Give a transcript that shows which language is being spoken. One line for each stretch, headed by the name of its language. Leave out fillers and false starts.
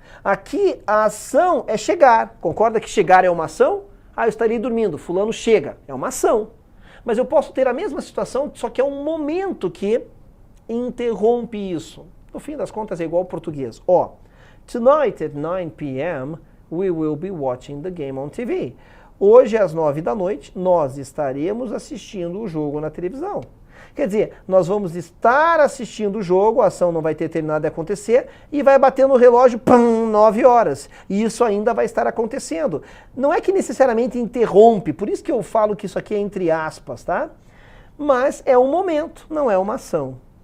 Portuguese: Aqui a ação é chegar. Concorda que chegar é uma ação? Ah, eu estarei dormindo, fulano chega. É uma ação. Mas eu posso ter a mesma situação, só que é um momento que interrompe isso. No fim das contas é igual ao português.
English: Ó, tonight at 9 p.m. we will be watching the game on TV.
Portuguese: Hoje às 9 da noite nós estaremos assistindo o jogo na televisão. Quer dizer, nós vamos estar assistindo o jogo, a ação não vai ter terminado de acontecer e vai bater no relógio, pam, 9 horas. E isso ainda vai estar acontecendo. Não é que necessariamente interrompe, por isso que eu falo que isso aqui é entre aspas, tá? Mas é um momento, não é uma ação.